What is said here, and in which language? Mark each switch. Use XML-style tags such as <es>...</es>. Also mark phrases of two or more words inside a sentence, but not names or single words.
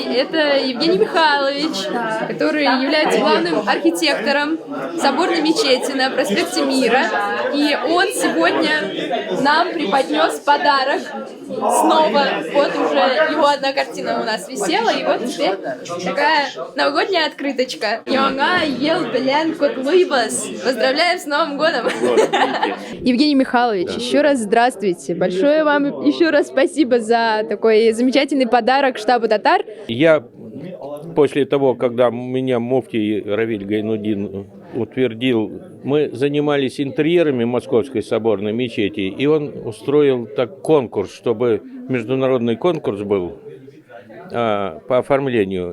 <ru>Это Евгений Михайлович, который является главным архитектором соборной мечети на проспекте Мира. И он сегодня нам преподнес подарок. Снова, вот уже его одна картина у нас висела, и вот теперь такая новогодняя открыточка.</ru> <tt>Яңа ел белән котлыйбыз.</tt> <ru>Поздравляем с Новым годом! Евгений Михайлович, еще раз здравствуйте. Большое вам еще раз спасибо за такой замечательный подарок штабу татар. Я после того, когда меня муфтий Равиль Гайнудин утвердил, мы занимались интерьерами Московской соборной мечети, и он устроил так конкурс, чтобы международный конкурс был по оформлению.</ru>